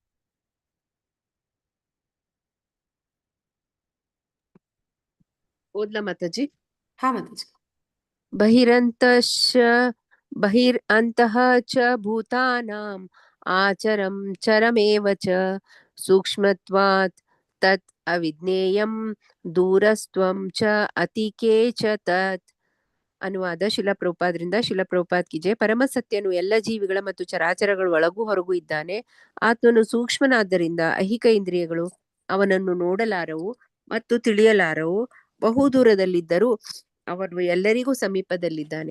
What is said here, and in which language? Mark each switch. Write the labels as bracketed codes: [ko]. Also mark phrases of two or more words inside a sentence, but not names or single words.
[kn] ಓದ್ಲಾ ಮಾತಾಜಿ? ಮಾತಾಜಿ. [sa] ಬಹಿರಂತಃ ಚ ಭೂತಾನಾಂ ಆಚರಂ ಚರಮೇವ ಚ ಸೂಕ್ಷ್ಮತ್ವಾತ್ ತತ್ ಅವಿಜ್ಞೇಯಂ ದೂರಸ್ತ್ವಂ ಚ ಅತಿಕೇ ಚ ತತ್. [kn] ಅನುವಾದ ಶಿಲಪ್ರಭುಪಾದ್ರಿಂದ. ಶಿಲಪ್ರಭುಪಾದ್ [hi] की जय. [kn] ಪರಮಸತ್ಯನು ಎಲ್ಲ ಜೀವಿಗಳ ಮತ್ತು ಚರಾಚರಗಳ ಒಳಗೂ ಹೊರಗೂ ಇದ್ದಾನೆ. ಆತನು ಸೂಕ್ಷ್ಮನಾದ್ದರಿಂದ ಐಹಿಕ ಇಂದ್ರಿಯಗಳು ಅವನನ್ನು ನೋಡಲಾರವು ಮತ್ತು ತಿಳಿಯಲಾರವು. ಬಹು ದೂರದಲ್ಲಿದ್ದರೂ ಅವನು ಎಲ್ಲರಿಗೂ ಸಮೀಪದಲ್ಲಿದ್ದಾನೆ.